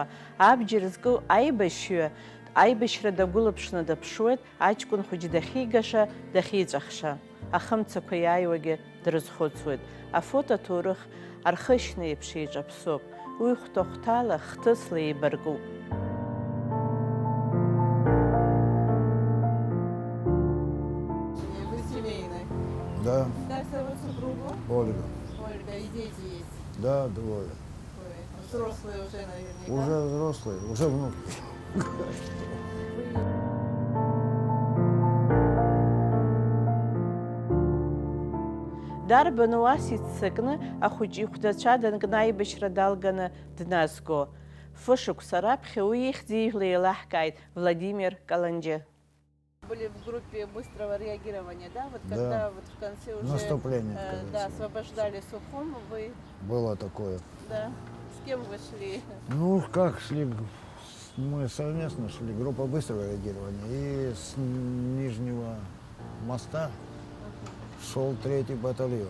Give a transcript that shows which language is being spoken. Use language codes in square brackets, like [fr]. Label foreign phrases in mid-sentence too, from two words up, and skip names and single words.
[ab] Абџьар зку аибашьҩы аибашьра дагәылаԥшны даԥшуеит, аҷкәын хәыҷ дахьигаша, дахьиҵәахша. Ахымцақәа иааиуагьы дрызхәыцуеит. Афото аҭоурых архышьна еиԥш еиҿаԥсоуп. Уи хәҭа-хәҭала, хҭысла еибаркуп. [ru] Да. Как зовут супругу? Ольга. Ольга, и дети есть? Да, двое. Взрослые уже наверняка. Уже взрослые, уже внуки. [ab] Дарбан уас иццакны ахәыҷ ихәдацәа данкны аибашьра далганы дназго. Фышықәса раԥхьа уи ихьӡ ижәла еилаҳкааит Владимир Каланџьы. [ru] Были в группе быстрого реагирования, да? Вот Да. когда вот в конце уже Наступление, да, освобождали Сухум, вы, Было такое. да, с кем вы шли? Ну, как шли, мы совместно шли, группа быстрого реагирования. И с Нижнего моста шел 3-й батальон.